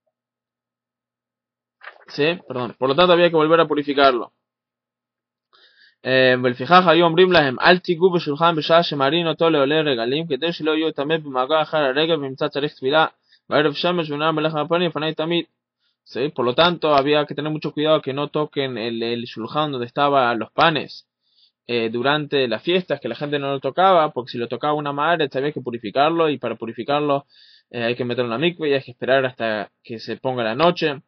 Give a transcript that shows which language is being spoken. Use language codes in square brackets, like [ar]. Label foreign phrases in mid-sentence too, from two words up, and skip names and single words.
[es] ¿Sí? Perdón. Por lo tanto, había que volver a purificarlo. [he] ולפיכך היו אומרים להם אל תיגעו בשולחן בשעה שמרין אותו לעולי רגלים כדי שלא יהיו טמא במגע אחר הרגל ונמצא צריך תפילה בערב שמש ונראה מלך הפנים לפני תמיד. [es] ¿Sí? Por lo tanto, había que tener mucho cuidado que no toquen el shulchan donde estaban los panes durante las fiestas, que la gente no lo tocaba, porque si lo tocaba una madre había que purificarlo, y para purificarlo hay que meterlo en la mikve y hay que esperar hasta que se ponga la noche.